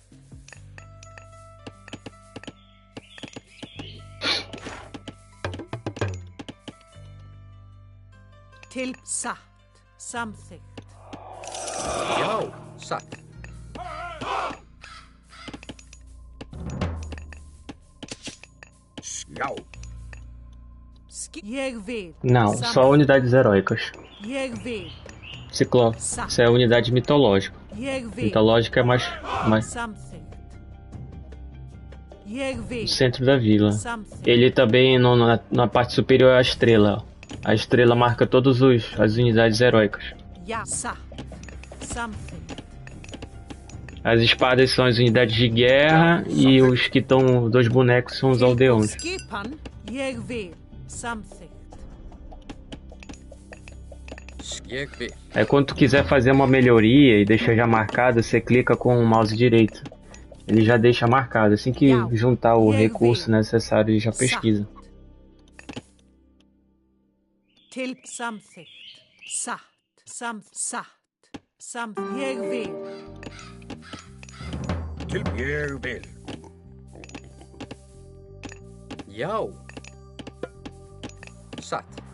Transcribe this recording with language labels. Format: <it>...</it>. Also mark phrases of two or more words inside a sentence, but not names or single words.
<is>Til satt. Samþykkt. Já, satt. Já. Ég vil.</is> <pt>Não, só unidades heróicas.</pt> <is>Ég vil.</is> <pt>Ciclo. Isso é unidade mitológica.</pt> <is>Ég vil.</is> <pt>Mitológica é mais</pt> <is>Samþykkt. Ég vil.</is> <pt>no centro da vila.</pt> <is>Samþykkt.</is> <pt>Ele também na parte superior é a estrela. Ó. A estrela marca todas as unidades heróicas.</pt> <is>Já, satt. Samþykkt.</is> <pt>As espadas são as unidades de guerra e os que estão dois bonecos são os aldeões.</pt> <is>Skipan. Ég vil. Samþykkt. Ég vil.</is> <pt>Aí quando tu quiser fazer uma melhoria e deixar já marcado, você clica com o mouse direito. Ele já deixa marcado. Assim que juntar o recurso necessário, ele já pesquisa.</pt> <is>Til samþykkt. Satt. Satt. Ég vil. Til ég vil. Já. Satt.</is>